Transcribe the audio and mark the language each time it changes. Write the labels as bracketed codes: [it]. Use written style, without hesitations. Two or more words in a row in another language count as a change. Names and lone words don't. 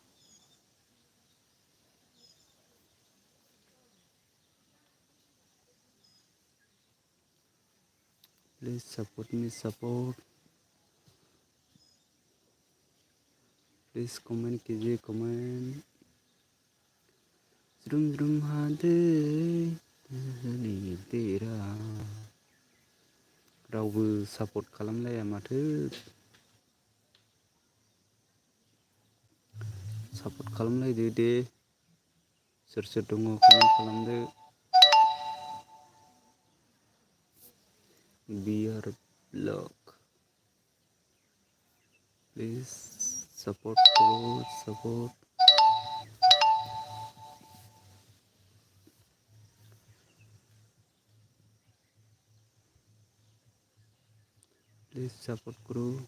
[en] please support me support. please comment [hi] कीजिए, कमेंट। [brx] जुम जुम हादे तेरा रावबो सपोर्ट खालामलाया माथो। सपोर्ट खालामलायदो दे। सोर सोर दङ कमेन्ट खालामदो। [hi] बियार ब्लग [en] please support [hi] करो, सपोर्ट। [en] please support [hi] करो।